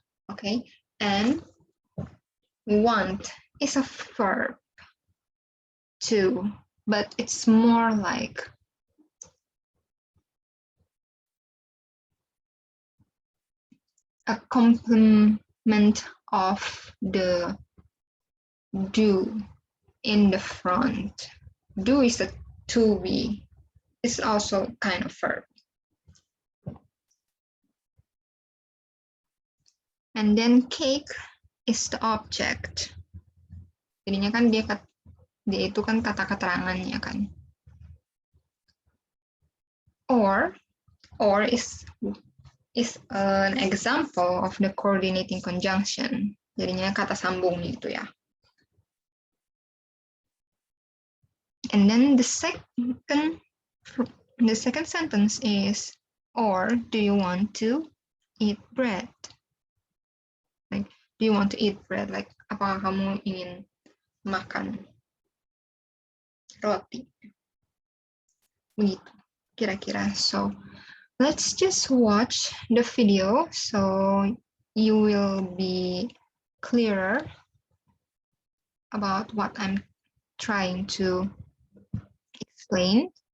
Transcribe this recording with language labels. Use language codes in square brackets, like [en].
[en] Okay, and want is a verb too, but it's more like a complement of the do in the front. Do is a to be. It's also kind of verb. And then cake is the object. [id] Jadinya kan dia itu kan kata keterangannya kan. [en] Or is an example of the coordinating conjunction. [id] Jadinya kata sambung gitu ya. [en] And then the second sentence is, or do you want to eat bread? Like, do you want to eat bread? Like, [id] apakah kamu ingin makan roti? Begitu, kira-kira. [en] So, let's just watch the video so you will be clearer about what I'm trying to explain.